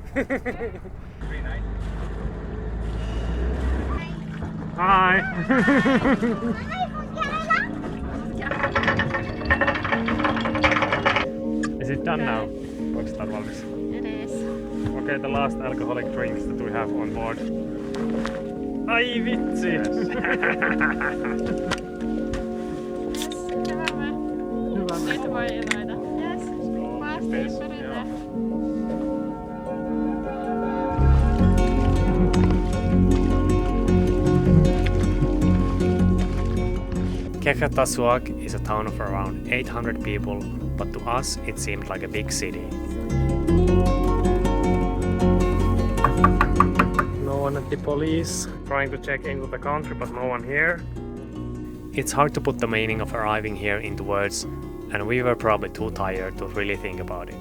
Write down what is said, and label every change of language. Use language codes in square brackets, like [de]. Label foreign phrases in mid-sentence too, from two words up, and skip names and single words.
[en] Hi. Is it done now? [fi] Onko tää valmis? [en] It is. Okay, the last alcoholic drinks that we have on board. [fi] Ai vitsi! Hyvä me. Nyt voi iloita. Yes. Päästiin perille. [en] Qeqertasuaq is a town of around 800 people, but to us it seemed like a big city. No one at the police. Trying to check into the country, but no one here. It's hard to put the meaning of arriving here into words, and we were probably too tired to really think about it.